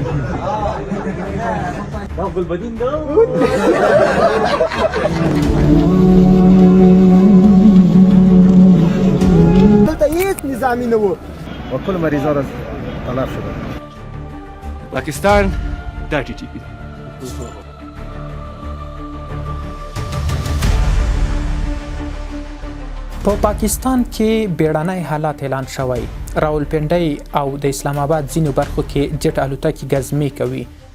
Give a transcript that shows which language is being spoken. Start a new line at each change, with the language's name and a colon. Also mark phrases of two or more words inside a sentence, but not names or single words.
Pashto: ګلبدین دا دلته هیڅ نظامي نه و
Persian: وكل مریضان را تلف شدن.
Pashto: پاکستان دا ټي ټي پی په پاکستان کې بیړنی حالت اعلان شوی. راولپنډۍ او د اسلام آباد ځینو برخو کې جټ الوتکې ګزمې کوي.